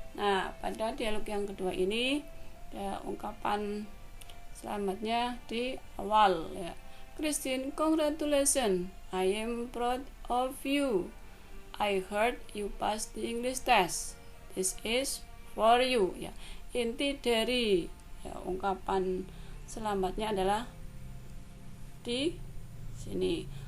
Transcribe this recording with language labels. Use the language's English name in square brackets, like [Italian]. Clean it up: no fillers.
[Indonesian] Nah, pada dialog yang kedua ini ya, ungkapan selamatnya di awal ya. [English] Christine, congratulations. I am proud of you. I heard you passed the English test. This is for you ya. [Indonesian] Inti dari ya, ungkapan selamatnya adalah di sini.